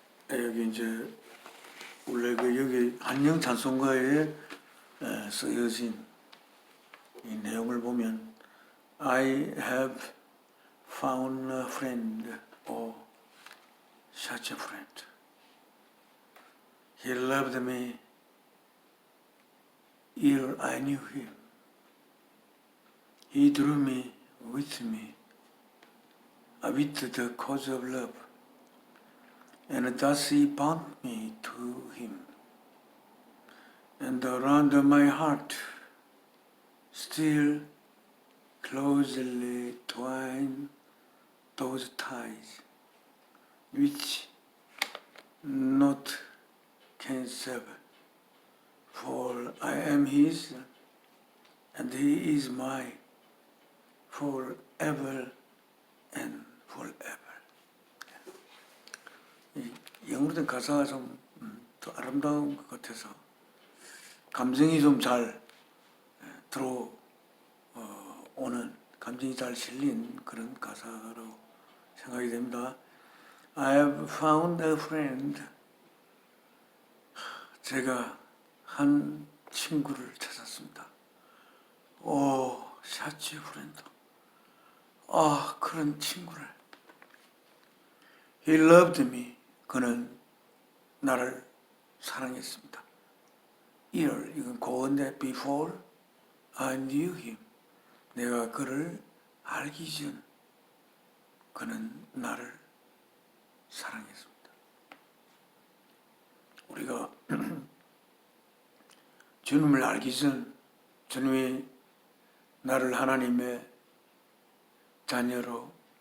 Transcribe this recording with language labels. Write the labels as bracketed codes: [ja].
[ko] 여기 이제 원래 여기 한영 찬송가에 쓰여진 이 내용을 보면 [en] I have found a friend, oh, such a friend. He loved me ere I knew him. He drew me with the cause of love. And thus he bound me to him. And around my heart still closely twine those ties which naught can sever. For I am his and he is mine forever and forever. [ko] 영어로 된 가사가 좀 더 아름다운 것 같아서 감정이 좀 잘 들어오는, 감정이 잘 실린 그런 가사로 생각이 됩니다. [en] I have found a friend. [ko] 제가 한 친구를 찾았습니다. [en] 오, 샤치 프렌드. [ko] 그런 친구를. [en] He loved me. [ko] 그는 나를 사랑했습니다. 이건 고인데 [en] before I knew him. [ko] 내가 그를 알기 전 그는 나를 사랑했습니다. 우리가 주님을 알기 전 주님이 나를 하나님의 자녀로